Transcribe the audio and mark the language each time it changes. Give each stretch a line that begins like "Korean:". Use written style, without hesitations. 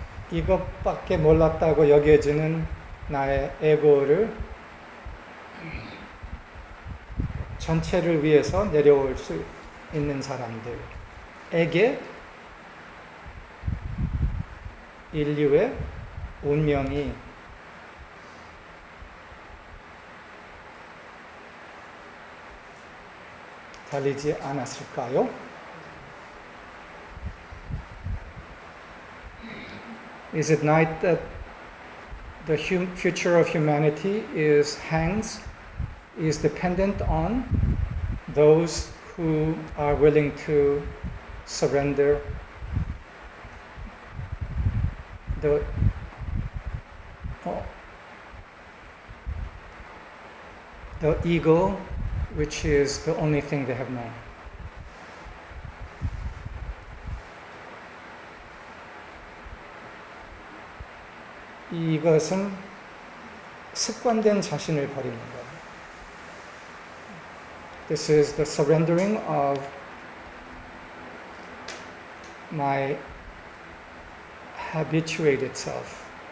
Korean: 이것밖에 몰랐다고 여겨지는 나의 에고를 전체를 위해서 내려올 수 있는 사람들에게 인류의 운명이 달리지 않았을까요?
English: Is it not that the future of humanity is dependent on those who are willing to surrender the ego, which is the only thing they have known.
Korean: 이것은 습관된 자신을 버리는 거예요.
English: This is the surrendering of my habituated self.